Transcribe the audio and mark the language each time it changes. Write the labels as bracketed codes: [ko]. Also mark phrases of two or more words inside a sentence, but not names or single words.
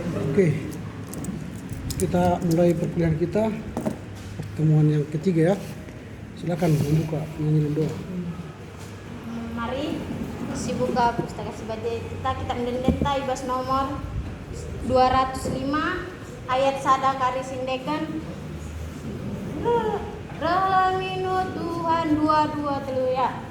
[id] Oke, kita mulai perkuliahan kita, pertemuan yang ketiga ya. Silakan membuka nyanyi dan doa. Mari buka pustaka sebagai kita [btx] mendendeta ibas nomor 205 ayat sada kari sindekan Relamino Tuhan 22 telu ya.